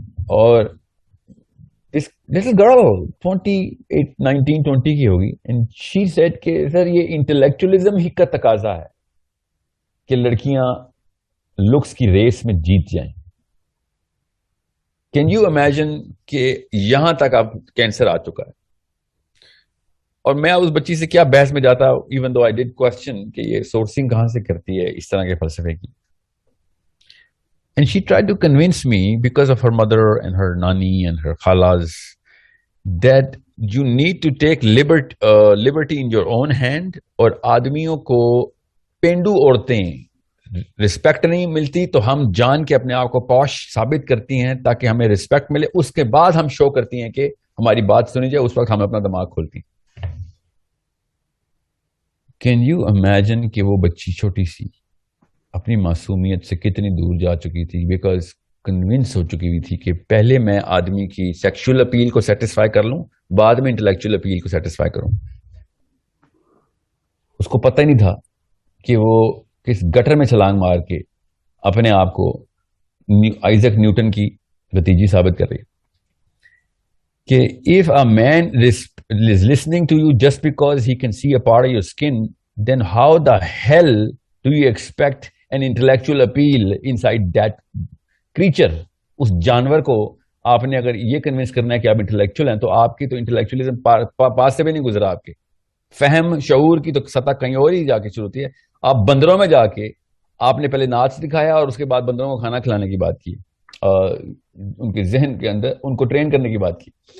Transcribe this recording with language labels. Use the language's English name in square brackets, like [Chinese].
[Urdu] اور [English] this girl [Urdu] 19-20 کی ہوگی, [English] and she said [Urdu] کہ سر یہ انٹلیکچولیزم ہی کا تقاضا ہے کہ لڑکیاں لکس کی ریس میں جیت جائیں. [English] can you imagine [Urdu] کہ یہاں تک اب کینسر آ چکا ہے. اور میں اس بچی سے کیا بحث میں جاتا, [English] even though I did question [Urdu] کہ یہ سورسنگ کہاں سے کرتی ہے اس طرح کے فلسفے کی. [English] And she tried to convince me, because of her mother and her nani and her khalas, that you need to take liberty in your own hand. [Urdu] اور آدمیوں کو پینڈو عورتیں رسپیکٹ نہیں ملتی تو ہم جان کے اپنے آپ کو پوش ثابت کرتی ہیں تاکہ ہمیں رسپیکٹ ملے. اس کے بعد ہم شو کرتی ہیں کہ ہماری بات سنی جائے, اس وقت ہم اپنا دماغ کھولتی ہیں. [English] can you imagine [Urdu] کہ وہ بچی چھوٹی سی اپنی معصومیت سے کتنی دور جا چکی تھی, بیکاز کنونس ہو چکی ہوئی تھی کہ پہلے میں آدمی کی سیکشل اپیل کو سیٹسفائی کر لوں, بعد میں انٹلیکچوئل اپیل کو سیٹسفائی کروں. اس کو پتہ ہی نہیں تھا کہ وہ کس گٹر میں چھلانگ مار کے اپنے آپ کو آئزک نیوٹن کی بھتیجی ثابت کر رہی کہ [English] if a man is listening to you just because he can see a part of your skin, then how the hell do you expect an intellectual appeal inside that creature? [Urdu] اس جانور کو آپ نے اگر یہ کنوینس کرنا ہے کہ آپ انٹلیکچوئل ہیں, تو آپ کی تو انٹلیکچولیزم پاس سے بھی نہیں گزرا. آپ کے فہم شعور کی تو سطح کہیں اور ہی جا کے شروع ہوتی ہے. آپ بندروں میں جا کے آپ نے پہلے ناچ دکھایا اور اس کے بعد بندروں کو کھانا کھلانے کی بات کی, ان کے ذہن کے اندر ان کو ٹرین کرنے کی بات کی.